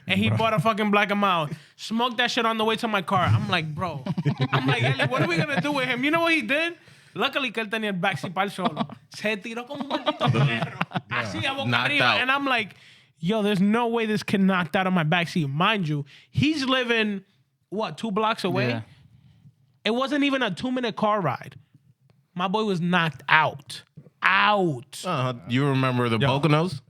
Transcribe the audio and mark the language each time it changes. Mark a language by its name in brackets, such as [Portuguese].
[English] And he bought a fucking Black and Mild. Smoked that shit on the way to my car. I'm like, bro. I'm like, Ellie, what are we going to do with him? You know what he did? Luckily [Spanish] que él tenía el backseat para el solo. Se tiró como un maldito perro. Así a boca [English] Knocked [Spanish] arriba. [English] out. And I'm like, yo, there's no way this kid knocked out on my backseat. Mind you, he's living, 2 blocks away? Yeah. It wasn't even a 2-minute car ride. My boy was knocked out. Out. You remember the Poconos?